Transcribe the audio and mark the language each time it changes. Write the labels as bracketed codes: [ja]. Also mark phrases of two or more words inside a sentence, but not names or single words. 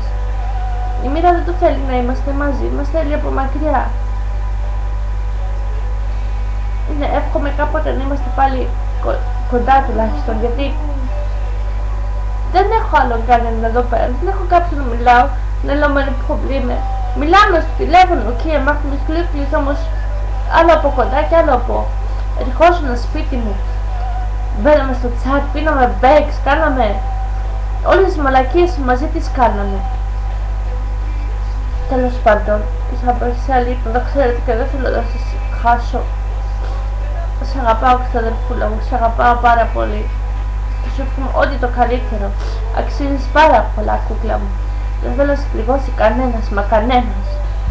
[el] Η μοίρα δεν το θέλει να είμαστε μαζί, μας θέλει από μακριά. Εύχομαι κάποτε να είμαστε πάλι κοντά τουλάχιστον, γιατί δεν έχω άλλον κανέναν εδώ πέρα, δεν έχω κάποιον να μιλάω, να λέω με προβλήμα. Μιλάμε στο τηλέφωνο, [de] okay, macht mich glücklich, [el] όμως άλλο από κοντά και άλλο από ερχόσουν σπίτι μου. Μπαίναμε στο chat, πίναμε μπέξ, κάναμε όλες τις μαλακίες μαζί τις κάναμε. Τέλος πάντων, [de] ich habe euch sehr lieb, [el] να το ξέρετε και δεν θέλω να σας χάσω. Σας αγαπάω ξαδερφούλα μου, σας αγαπάω πάρα πολύ. Και σου εύχομαι ό,τι το καλύτερο. Αξίζεις πάρα πολλά κούκλα μου. Δεν θέλω να σε πληγώσει κανένας, μα κανένας.